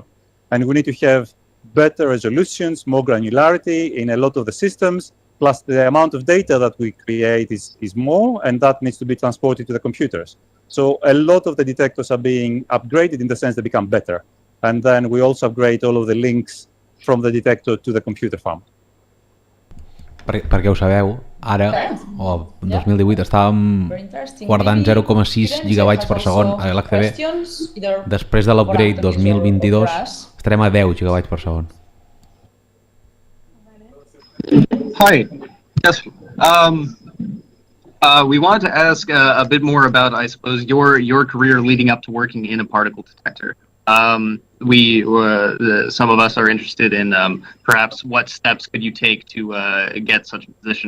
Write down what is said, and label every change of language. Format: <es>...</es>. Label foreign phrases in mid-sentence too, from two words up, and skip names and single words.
<en>And we need to have better resolutions, more granularity in a lot of the systems, plus the amount of data that we create is more, and that needs to be transported to the computers. So a lot of the detectors are being upgraded in the sense they become better. And then we also upgrade all of the links from the detector to the computer farm.</en> <ca>Perquè ho sabeu, ara, o 2018, estàvem guardant 0,6 gigabytes per segon a Lhcb. Després de l'upgrade 2022, estarem a 10 gigabytes per segon.</ca> <en>Hi. Yes. We wanted to ask a bit more about, I suppose, your career leading up to working in a particle detector. Some of us are interested in perhaps what steps could you take to get such a position.</en>